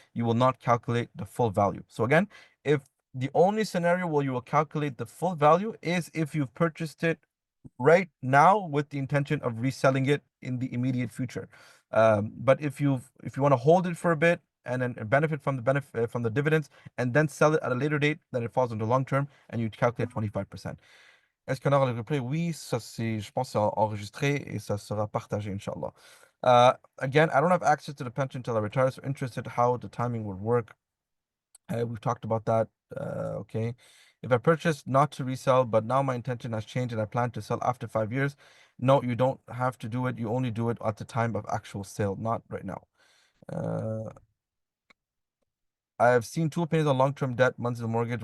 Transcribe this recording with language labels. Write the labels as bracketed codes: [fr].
[en] You will not calculate the full value. So again, if the only scenario where you will calculate the full value is if you've purchased it right now with the intention of reselling it in the immediate future. But if you want to hold it for a bit and then benefit from the benefit from the dividends and then sell it at a later date, then it falls into long term and you calculate 25%. [fr] Est-ce qu'on aura le replay? Oui, ça c'est, je pense, c'est enregistré et ça sera partagé, inshallah. [en] Again, I don't have access to the pension until I retire, so interested how the timing would work. We've talked about that. Okay. If I purchase not to resell, but now my intention has changed and I plan to sell after 5 years, no, you don't have to do it. You only do it at the time of actual sale, not right now. Uh, I have seen two opinions on long-term debt, Manzil mortgage.